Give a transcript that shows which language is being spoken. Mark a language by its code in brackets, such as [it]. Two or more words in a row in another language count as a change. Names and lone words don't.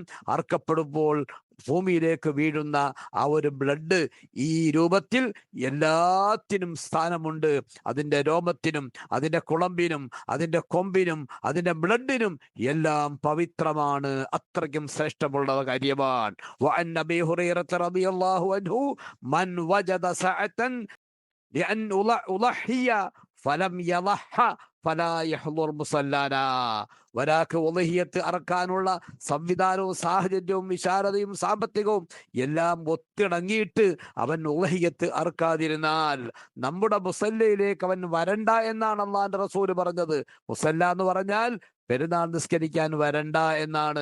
[ml] അറുക്കപ്പെടുമ്പോൾ ഭൂമിയിലേക്ക് വീഴുന്ന ആ ഒരു ബ്ലഡ്, ഈ രൂപത്തിൽ എല്ലാത്തിനും സ്ഥാനമുണ്ട്. അതിന്റെ രോമത്തിനും, അതിന്റെ കുളമ്പിനും, അതിന്റെ കൊമ്പിനും, അതിന്റെ ബ്ലഡിനും എല്ലാം പവിത്രമാണ്. അത്രയ്ക്കും ശ്രേഷ്ഠമുള്ള കാര്യമാണ്. [ar] وعن أبي هريرة رضي الله عنه من وجد سعة لأن أضحي فلم يضح فلا يحضر مصلانا. [ml] ഒരാൾക്ക് ഉളഹിയത്ത് അറക്കാനുള്ള സംവിധാനവും സാഹചര്യവും വിശാലതയും സാമ്പത്തികവും എല്ലാം ഒത്തിണങ്ങിയിട്ട് അവൻ ഉളഹിയത്ത് അറക്കാതിരുന്നാൽ നമ്മുടെ മുസല്ലയിലേക്ക് അവൻ വരണ്ട എന്നാണ് അള്ളാന്റെ റസൂല് പറഞ്ഞത്. മുസല്ല എന്ന് പറഞ്ഞാൽ പെരുന്നാൾ നിസ്കരിക്കാൻ വരണ്ട എന്നാണ്.